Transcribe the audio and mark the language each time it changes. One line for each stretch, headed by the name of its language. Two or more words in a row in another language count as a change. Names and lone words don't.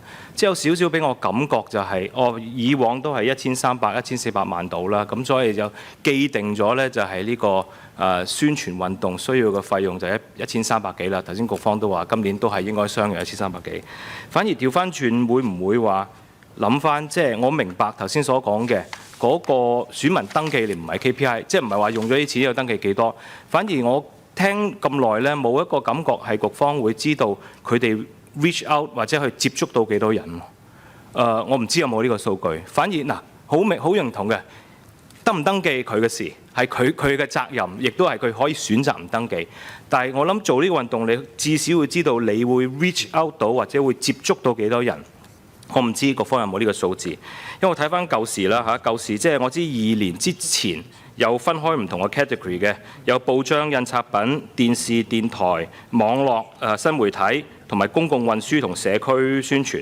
Cantonese: 即係有少少俾我感覺就係，以往都係1300、1400萬到啦，咁所以就既定咗呢，就係呢個宣傳運動需要嘅費用就係1300幾啦。頭先局方都話今年都係應該相約1300幾。反而調翻轉會唔會話諗翻？即係我明白頭先所講嘅嗰個選民登記，你唔係 KPI， 即係唔係話用咗啲錢要登記幾多？反而我聽咁耐呢，冇一個感覺係局方會知道佢哋
English: reach out
Cantonese: 或者去接觸到幾多人。我唔知有冇呢個數據。反而好認同嘅，登唔登記佢嘅事，係佢嘅責任，亦都係佢可以選擇唔登記。但係我諗做呢個運動，你至少會知道你會
English: reach out
Cantonese: 到或者會接觸到幾多人。我唔知局方有冇呢個數字，因為我睇翻舊時啦嚇，舊時即係我知2年之前有分開唔同嘅 category 嘅，有報章、印刷品、電視、電台、網絡、新媒體同埋公共運輸同社區宣傳。